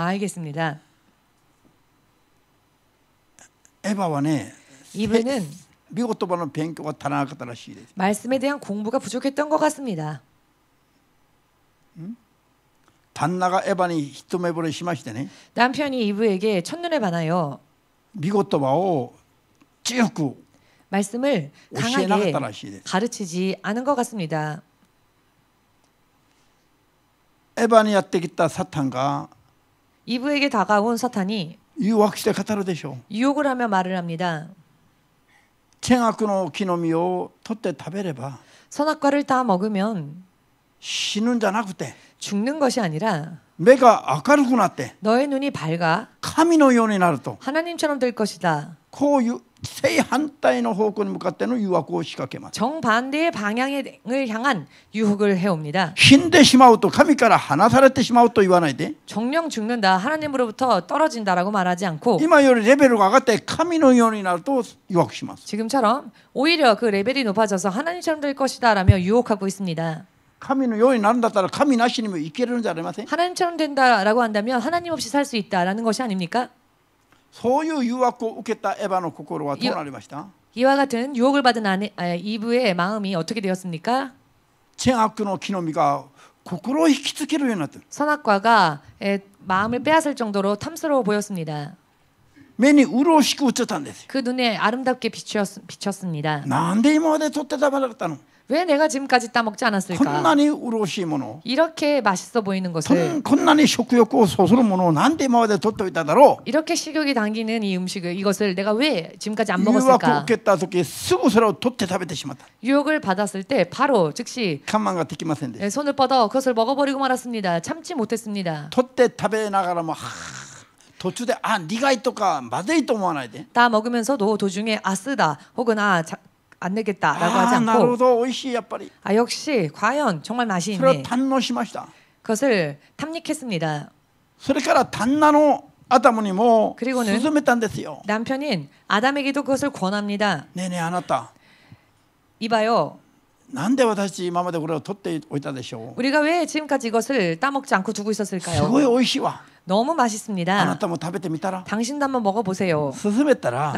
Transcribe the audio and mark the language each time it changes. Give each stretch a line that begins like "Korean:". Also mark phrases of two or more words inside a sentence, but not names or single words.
Korean: 알겠습니다.
Japanese: エヴァはね、
Korean: 이브는
Japanese: 御言葉の勉強が足らなかったらしいです。
Korean: 말씀에 대한 공부가 부족했던 것 같습니다.
Japanese: 旦那がエヴァに一目惚れしましてね、
Korean: 남편이 이브에게 첫눈에 반하여
Japanese: 御言葉を強く
Korean: 말씀을
Japanese: 教えなかっ
Korean: 강하게
Japanese: たらしいです。
Korean: 가르치지 않은 것 같습니다.
Japanese: エヴァにやってきたサタンが
Korean: 이브에게 다가온 사탄이
Japanese: 誘惑して語るでしょう。
Korean: 유혹을 하며 말을 합니다.
Japanese: 善悪の木の実を取って食べれば
Korean: 선악과를 다 먹으면
Japanese: 死ぬんじゃなくて
Korean: 죽는 것이 아니라
Japanese: 目が明るくなって
Korean: 너의 눈이 밝아
Japanese: 神のようになると、
Korean: 하나님처럼 될 것이다.
Japanese: こういう正反対の方向に向かっての誘惑を仕掛けます。
Korean: 정반대의 방향을 향한 유혹을 해옵니다.
Japanese: 死んでしまうと神から離されてしまうと言わないで、
Korean: 정령 죽는다, 하나님으로부터 떨어진다라고 말하지 않고
Japanese: 今よりレベルが上がって神のようになると誘惑します。
Korean: 지금처럼 오히려 그 레벨이 높아져서 하나님처럼 될 것이다라며 유혹하고 있습니다.
Japanese: 神のようになるんだったら神なしにも生きれるんじゃありません。
Korean: 하나님처럼 된다라고 한다면 하나님 없이 살 수 있다라는 것이 아닙니까?
Japanese: そういう誘惑を受けたエヴァの心はどうなりました？
Korean: 이와 같은 유혹을 받은 이브의 마음이 어떻게 되었습니까?
Japanese: 善悪の木の実が心を引きつけるようになってる。
Korean: 선악과가 마음을 빼앗을 정도로 탐스러워 보였습니다.
Japanese: 目に麗しく映ったんですよ。
Korean: 그 눈에 아름답게 비쳤습니다.
Japanese: なんで今まで取って食べなかったの？
Korean: 왜 내가 지금까지 따먹지
Japanese: こん
Korean: 않았을까?
Japanese: なに麗しいもの、
Korean: 이렇게 맛있어 보이는 것을
Japanese: こんなに食欲をそそるものをなんで今まで取っておいただろう。
Korean: 이렇게 식욕이 당기는 이 음식을 이것을 내가 왜 지금까지 안
Japanese: 誘惑を
Korean: 먹었을까?
Japanese: 受けた時すぐそれを取って食べてしまった。
Korean: 유혹을 받았을 때 바로 즉시
Japanese: 我慢ができませんでした。
Korean: 손을 뻗어 그것을 먹어버리고 말았습니다. 참지 못했습니다.
Japanese: 取って食べながらも途中で苦いとかまずいと思わないで、
Korean: 다 먹으면서도 도중에 쓰다 혹은 안 되겠다라고 하지
Japanese: なるほ
Korean: 않고
Japanese: ど美味しいやっぱり
Korean: 역시 과연 정말 맛이
Japanese: それを
Korean: 있네.
Japanese: 堪能しました。
Korean: 그것을 탐닉했습니다.
Japanese: それから旦那の頭にも
Korean: 그리고는
Japanese: 勧めたんですよ。
Korean: 남편인 아담에게도 그것을 권합니다.
Japanese: ねえねえあなた、
Korean: 이봐요.
Japanese: なんで私今までこれを取っておいたでしょう。
Korean: 우리가 왜 지금까지 이것을 따먹지 않고 두고
Japanese: す
Korean: 있었을까요?
Japanese: ごい美味しいわ。
Korean: 너무
Japanese: あな
Korean: 맛있습니다.
Japanese: たも食べてみたら。
Korean: 당신도 한번 먹어보세요.
Japanese: 勧めたら